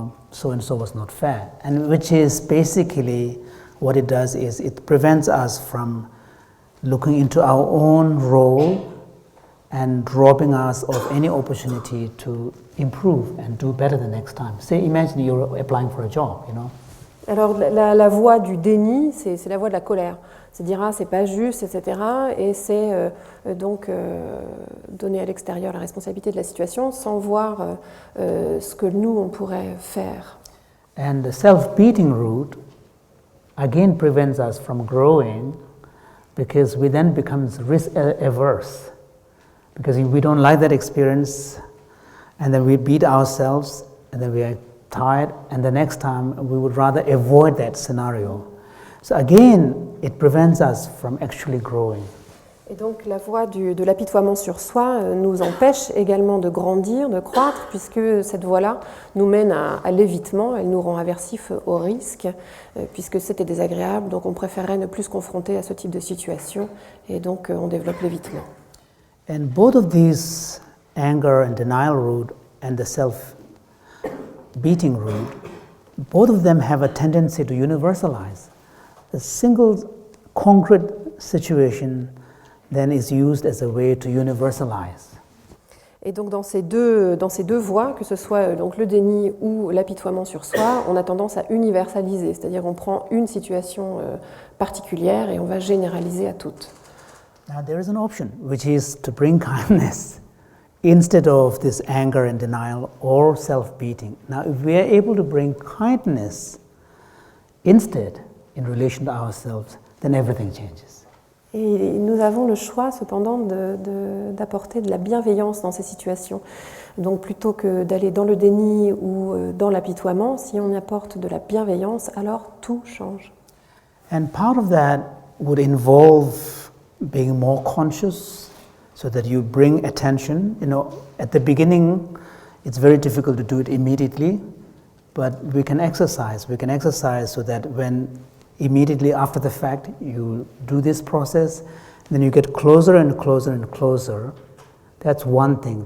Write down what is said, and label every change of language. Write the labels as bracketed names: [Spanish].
[English] So-and-so was not fair. And which is basically what it does is it prevents us from looking into our own role and robbing us of any opportunity to improve and do better the next time. Say, imagine you're applying for a job, [French] Alors la voie du déni, c'est la voie de la colère. C'est dire c'est pas juste, etc. Et c'est donc donner à l'extérieur la responsabilité de la situation sans voir ce que nous on pourrait faire. [English] And the self-beating route again prevents us from growing because we then becomes risk averse because we don't like that experience and then we beat ourselves and then we are tired, and the next time we would rather avoid that scenario. So again, it prevents us from actually growing. [French] Et donc la voie de l'apitoiement sur soi nous empêche également de grandir, de croître, puisque cette voie-là nous mène à l'évitement, elle nous rend aversifs au risque, puisque c'était désagréable, donc on préférerait ne plus se confronter à ce type de situation, et donc on développe l'évitement. [English] And both of these, anger and denial route and the self-beating route, both of them have a tendency to universalize. A single concrete situation then is used as a way to universalize. [French] Et donc dans ces deux voies, que ce soit donc le déni ou l'apitoiement sur soi, on a tendance à universaliser, c'est-à-dire on prend une situation particulière et on va généraliser à toutes. [English] Now there is an option, which is to bring kindness instead of this anger and denial or self-beating. Now if we are able to bring kindness instead in relation to ourselves, then everything changes. [French] Et nous avons le choix cependant d'apporter de la bienveillance dans ces situations. Donc plutôt que d'aller dans le déni ou dans l'apitoiement, si on y apporte de la bienveillance, alors tout change. [English] And part of that would involve being more conscious so that you bring attention. You know, at the beginning, it's very difficult to do it immediately, but we can exercise. We can exercise so that when immediately after the fact, you do this process, then you get closer and closer and closer. That's one thing.